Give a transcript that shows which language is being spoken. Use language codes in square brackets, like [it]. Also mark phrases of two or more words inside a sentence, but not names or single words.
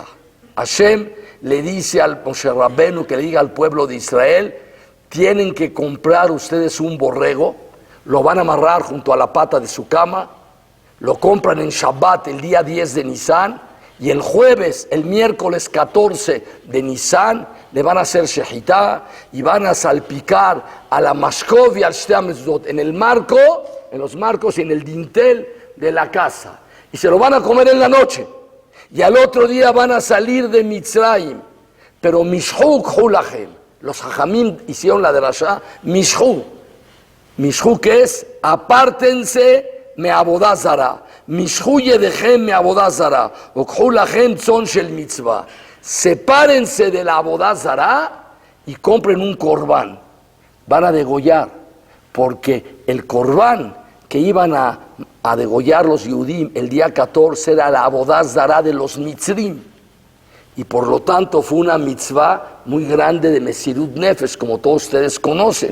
[es] Hashem le dice al Moshe Rabbenu que le diga al pueblo de Israel, tienen que comprar ustedes un borrego, lo van a amarrar junto a la pata de su cama, lo compran en Shabbat el día 10 de Nisan, y el jueves, el miércoles 14 de Nisan, le van a hacer shehitá y van a salpicar a la Mashkov y al [he] שתי מזוזות, [es] en el marco, en los marcos y en el dintel de la casa. Y se lo van a comer en la noche. Y al otro día van a salir de Mitzrayim. Pero [he] משכו וקחו לכם. [es] Los Jajamim hicieron la derashá Mishhu. Mishhu, que es apártense [he] מעבודה זרה. משכו ידיכם מעבודה זרה. וקחו לכם צאן של מצוה. [es] Sepárense de la [he] עבודה זרה [es] y compren un corbán. Van a degollar, porque el corbán que iban a degollar los Yehudim el día 14 era la [he] עבודה זרה [es] de los mitzrim. Y por lo tanto fue una mitzvah muy grande de [he] מסירות נפש, [es] como todos ustedes conocen.